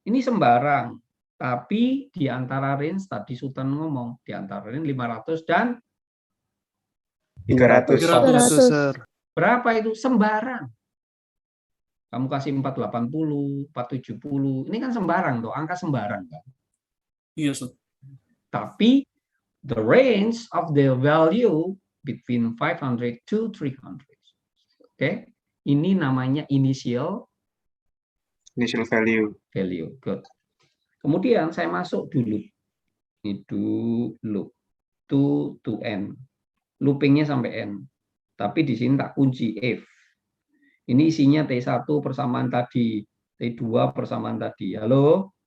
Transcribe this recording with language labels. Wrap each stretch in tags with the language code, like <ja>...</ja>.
<id>Ini sembarang. Tapi di antara range, tadi Sultan ngomong, di antara range 500 dan 300. Berapa itu? Sembarang. Kamu kasih 480, 470, ini kan sembarang tuh, angka sembarang kan. Iya, Sir. Tapi</id> <en>the range of the value between 500 to 300.</en> <id>Oke, ini namanya initial</id> <en>value. Good.</en> <id>Kemudian saya masuk dulu. Ini loop to n. Loopingnya sampai n. Tapi di sini tak kunci if. Ini isinya T1 persamaan tadi, T2 persamaan tadi. Halo?</id>